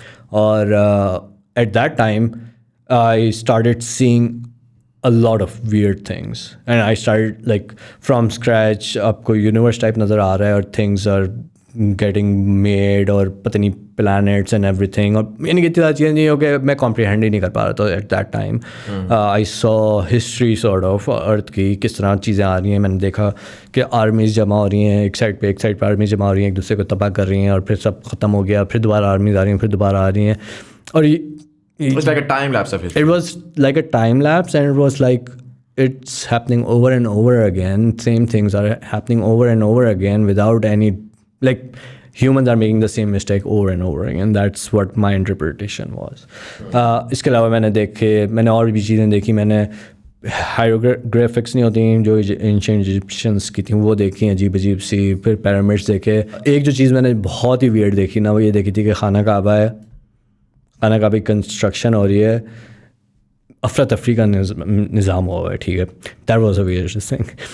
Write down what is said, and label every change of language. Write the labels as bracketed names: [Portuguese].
[Urdu] اور [English] at that time I started seeing a lot of weird things, and I started like from scratch, [Urdu] آپ کو universe type نظر آ رہا ہے, اور things are getting made, اور پتہ نہیں planets and everything, اور یعنی کہ اتنی زیادہ چیزیں نہیں ہو کہ میں comprehend ہی نہیں کر پا رہا تھا at that time. [English] I saw history sort of [Urdu] ارتھ کی, کس طرح چیزیں آ رہی ہیں. میں نے دیکھا کہ آرمیز جمع ہو رہی ہیں ایک سائڈ پہ آرمیز جمع ہو رہی ہیں, ایک دوسرے کو تباہ کر رہی ہیں, اور پھر سب ختم ہو گیا, پھر دوبارہ آرمیز آ رہی ہیں, پھر دوبارہ آ رہی ہیں, اور [English] It's like a time lapse of history. It was like a time lapse, and it was like it's happening over and over again. Same things are happening over and over again without any, like humans are making the same mistake over and over again. That's what my interpretation was. [Urdu] اس کے علاوہ میں نے اور بھی چیزیں دیکھی. میں نے ہائیروگرافکس نہیں ہوتی جو اینشینٹ ایجپشنس کی تھیں, وہ دیکھی عجیب عجیب سی. پھر پیرامڈس دیکھے. ایک جو چیز میں نے بہت ہی ویئرڈ دیکھی نا, وہ یہ دیکھی تھی کہ خانہ کعبہ ہے, خانہ کعبہ کی کنسٹرکشن ہو رہی ہے, افراتفری کا نظام ہوا ہے, ٹھیک ہے, [English] That was a weird thing.